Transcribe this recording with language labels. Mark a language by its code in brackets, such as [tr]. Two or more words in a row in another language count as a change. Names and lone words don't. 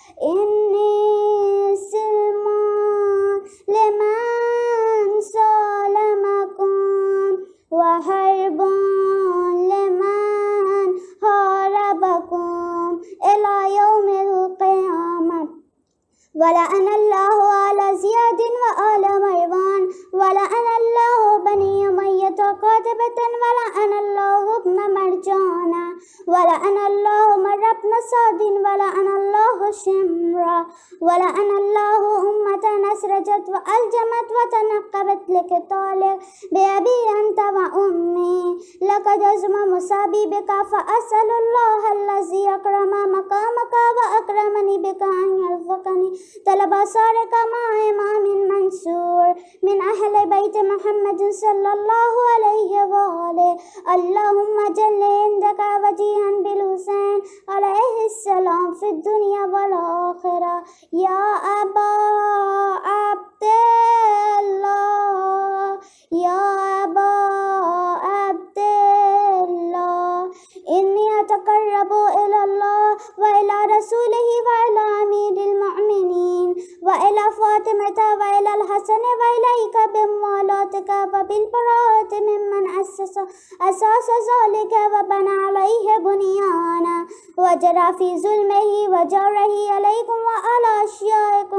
[ar] انی سلمان لمن سالمکم وحرب لمن حاربکم إلی یوم القیامة. ولعن اللہ آل زیاد وآل مروان. ولعن اللہ بنی امیۃ قاطبۃ. ولعن اللہ ابن مرجان. ولعن اللہ مر بن سعد. ولعن اللہ شمرا. ولعن اللہ امة اسرجت والجمت وتنقبت لقتالک بأبی انت وأمی. لقد عظم مصابی بک فأسأل اللہ الذی اکرم مقامک وأکرمنی بک ان یرزقنی طلب آثارک مع امام منصور من اہل بیت محمد صلی اللہ علیہ وآلہ. اللہم جل عندک وجیہا بالحسین علیہ السلام فی الدنیا والآخرہ. یا ابا عبداللہ یا ابا عبداللہ. انی اتقرب الی اللہ وإلی رسولہ وإلی امیر المؤمنین وإلی فاطمة وإلی الحسن وإلیک بموالاتک وبالبراءة ممن أسس أساس ذلك وبنى عليه بنيانا وجرى في ظلمه وجوره عليكم وعلى أشيائكم.